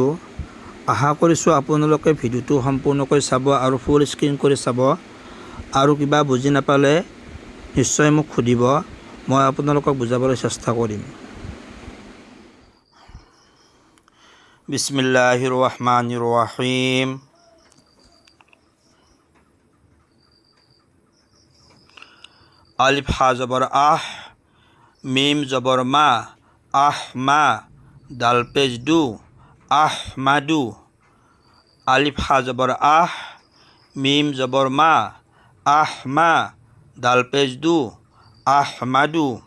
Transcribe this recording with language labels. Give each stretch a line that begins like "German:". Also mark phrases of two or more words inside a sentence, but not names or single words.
Assamese: আশা কৰিছোঁ আপোনালোকে ভিডিঅ'টো সম্পূৰ্ণকৈ চাব আৰু ফুল স্ক্ৰীন কৰি চাব। আৰু কিবা বুজি নাপালে নিশ্চয় মোক সুধিব, মই আপোনালোকক বুজাবলৈ চেষ্টা কৰিম।
Arabic: بسم الله الرحمن الرحيم.
Urdu: الف ہا زبر اہ، میم زبر ما، اہما، دال پیش دُ، احمدُ. الف ہا زبر اہ، میم زبر ما، اہما، دال پیش دُ، احمدُ.